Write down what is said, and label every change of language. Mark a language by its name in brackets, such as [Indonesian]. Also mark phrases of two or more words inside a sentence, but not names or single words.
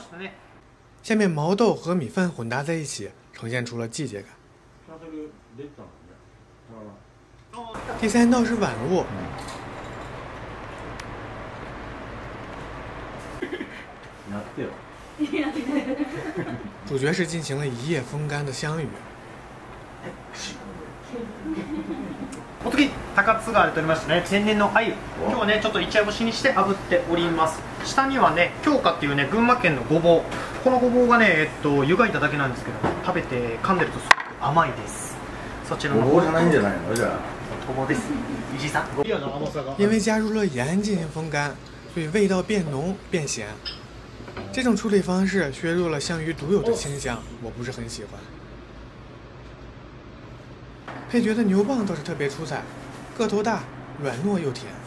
[Chinese] 下面毛豆和米饭混搭在一起，呈现出了季节感。第三道是碗物，主角是进行了一夜风干的香鱼。 [Japanese] お次、高津川で取りましたね、天然の鮎。今日はね、ちょっと一夜干しにして炙っております。下にはね、京香っていうね、群馬県のごぼう。このごぼうがね、湯がいただけなんですけど、食べて噛んでるとすごく甘いです。そちらのごぼうじゃないんじゃないのじゃあ。ごぼうです。伊地さん。 [Chinese] 因为加入了盐进行风干，所以味道变浓变咸。这种处理方式削弱了香鱼独有的清香，我不是很喜欢。配角的牛蒡倒是特别出彩，个头大，软糯又甜。